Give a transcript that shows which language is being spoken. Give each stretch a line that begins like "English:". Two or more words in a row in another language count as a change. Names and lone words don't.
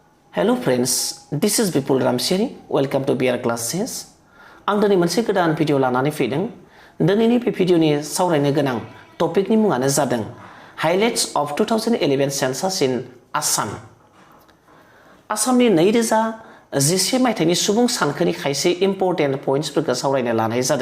English: Hello friends, this is Bipul Ramchiary. Welcome to B.Ed classes.
Bodo: आं दिनै मोनसे गोदान भिडिअ लानानै फैदों। दिनैनि बे भिडिअनि सावरायनो गोनां टपिकनि मुङानो जादों
English: Highlights of 2011 Census in Assam.
Bodo: आसामनि 2011 मायथाइनि सुबुं सानखोनि खायसे
English: important pointsफोरखौ
Bodo: सावरायनो लानाय जादों।